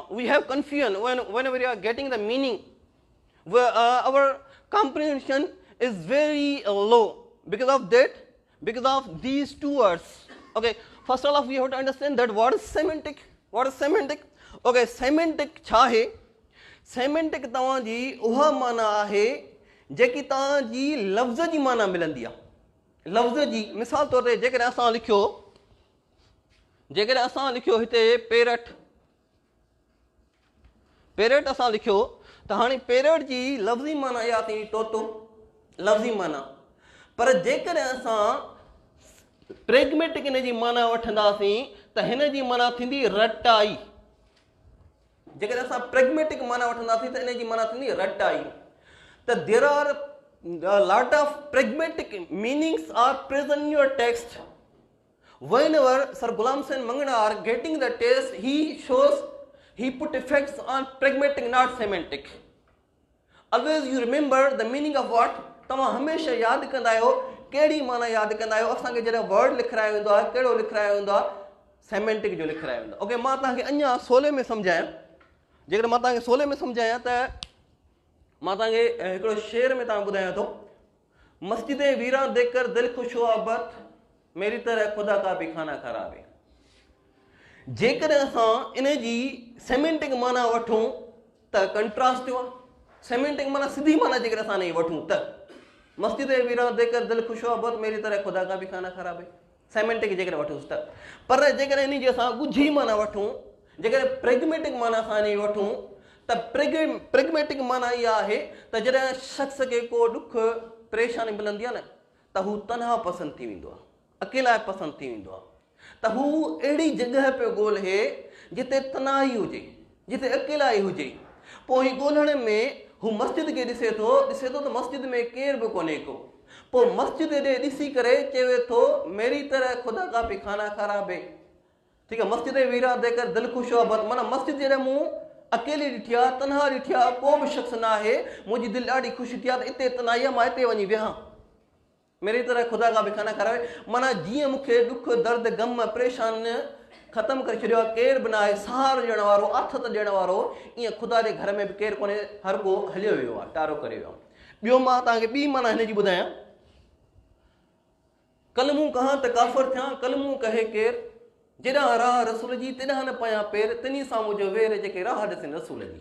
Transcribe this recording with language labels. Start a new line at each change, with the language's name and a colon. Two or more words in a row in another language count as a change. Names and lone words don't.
English: We have confusion whenever we are getting the meaning. Our comprehension is very low because of that, because of these two words. Okay, first of all, we have to understand that what is semantic. What is semantic? Okay, semantic
Sindhi: छा है? Semantic तव्हांजी उहा माना आहे जेकी तव्हांजी लफ़्ज़ जी माना मिलंदी आहे। लफ़्ज़ जी मिसाल तौर ते जेकॾहिं असां लिखियो हिते पेरट, पेरट असां लिखियो त हाणे पेरट जी लफ़्ज़ी माना इहा थी तोतो, लफ़्ज़ी माना। पर जेकॾहिं असां प्रेगमेटिक इन जी माना वठंदासीं त हिन जी माना थींदी रटाई। जेकॾहिं असां प्रेगमेटिक माना वठंदासीं त इन जी माना थींदी रटाई।
English: त there are lot of pragmatic meanings are present in your text. Whenever Sir Ghulam Hussain Manganar getting the text, he put effects on pragmatic, not semantic. Always you remember the meaning of what?
Sindhi: तव्हां हमेशह यादि कंदा आहियो कहिड़ी माना यादि कंदा आहियो। असांखे जॾहिं वर्ड लिखायो वेंदो आहे कहिड़ो लिखायो वेंदो आहे? सेमेंटिक जो लिखायो वेंदो आहे। ओके, मां तव्हांखे अञा सोले में सम्झायां। जेकॾहिं मां तव्हांखे सोले में सम्झायां त मां तव्हांखे हिकिड़ो शेर में तव्हां ॿुधायां थो।
Urdu: مسجدیں ویران دیکھ کر دل خوش ہوا بت، میری طرح خدا کا بھی خانہ خراب ہے.
Sindhi: जेकॾहिं असां इन जी सेमेंटिक माना वठूं त कंट्रास्ट थियो आहे। सेमेंटिक माना सिधी माना जेकॾहिं असां नहीं वठूं त
Urdu: مسجدیں ویران دیکھ کر دل خوش ہوا بت، میری طرح خدا کا بھی خانہ خراب ہے.
Sindhi: सेमेंटिक जेकॾहिं वठूंसि त, पर जेकॾहिं इन जी असां ॻुझी माना वठूं, जेकॾहिं प्रेगमेटिक माना असां नहीं वठूं त प्रेगमेटिक माना इहा आहे त जॾहिं शख़्स खे को ॾुख परेशानी मिलंदी आहे न त हू तनहा पसंदि थी वेंदो आहे, अकेला पसंदि थी वेंदो आहे। त हू अहिड़ी जॻह पियो ॻोल्हे जिते तनाई हुजे, जिते अकेलाई हुजे। पोइ ही ॻोल्हण में हू मस्जिद खे ॾिसे थो त मस्जिद में केर बि कोन्हे को। पोइ मस्जिद ॾे ॾिसी करे चवे थो
Urdu: میری طرح خدا کا بھی خانہ خراب ہے. ठीकु आहे, مسجد ویرا دیکر دل خوش ہوا بت,
Sindhi: माना मस्जिद जॾहिं मूं अकेली ॾिठी आहे, तनहा ॾिठी आहे, को बि शख़्स न आहे, मुंहिंजी दिलि ॾाढी ख़ुशि थी आहे त हिते तनाई आहे, मां हिते वञी वियां।
Urdu: میری طرح خدا کا بھی خانہ خراب ہے,
Sindhi: माना जीअं मूंखे ॾुख दर्द गम परेशान ख़तमु करे छॾियो आहे, केर बि न आहे, सहारो ॾियण वारो, आथत ॾियण वारो, ईअं ख़ुदा जे घर में बि केरु कोन्हे, हर को हलियो वियो आहे, टारो करे वियो आहे। ॿियो मां तव्हांखे ॿी माना हिन जी ॿुधायां। कल मूं कहां त काफ़र थियां, कल मूं कहे केरु, जेॾां राह रसूल जी तेॾां न पयां पेर, तिनी सां मुंहिंजो वेर जेके राह ॾिसनि रसूल जी।